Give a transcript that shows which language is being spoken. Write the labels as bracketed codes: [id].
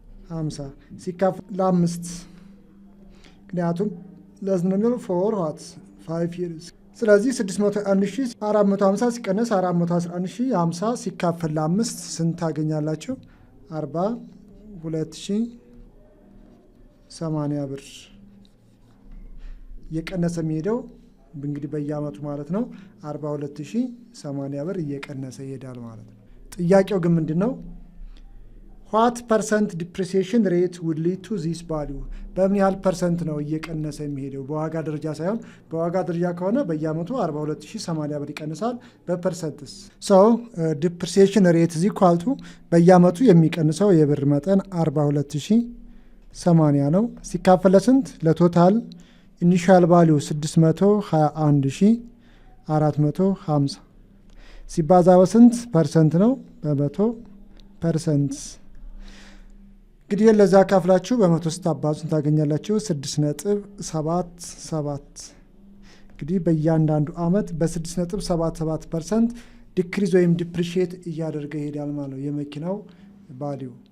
[am] 411050 ሲካፈል ለ5 ምክንያቱም ለስንት ነው የሚለው [en] ፎር ዋት 5 years። [am] ስለዚህ 601450 ሲቀነስ 411050 ሲካፈል ለ5 ስንት ታገኛላችሁ? 42080 ብር እየቀነሰ የሚሄደው እንግዲህ በየአመቱ ማለት ነው 42080 ብር እየቀነሰ ይሄዳል ማለት ነው። ጥያቄው ግን ምንድን ነው? [en] what percent depreciation rate would lead to this value? [am] በምን ያህል ፐርሰንት ነው እየቀነሰ የሚሄደው? በዋጋ ደረጃ ሳይሆን በዋጋ ደረጃ ከሆነ በየአመቱ 42080 ብር ይቀንሳል። በፐርሰንትስ? [en] depreciation rate is equal to [am] በየአመቱ የሚቀንሰው የብር መጠን 42080 ነው። ሲካፈል ለስንት? ለቶታል ኢኒሻል ቫልዩ 621450 ሲባዛ በስንት ፐርሰንት ነው? በመቶ ፐርሰንት። እንግዲህ ለዛ ካፍላችሁ በመቶ ስታባዙን ታገኛላችሁ 6.77። እንግዲህ በእያንዳንዱ አመት በ6.77% ዲክሪዝ ወይም ዲፕሪሺየት እያደረገ ይሄዳል ማለት ነው የመኪናው ቫልዩ።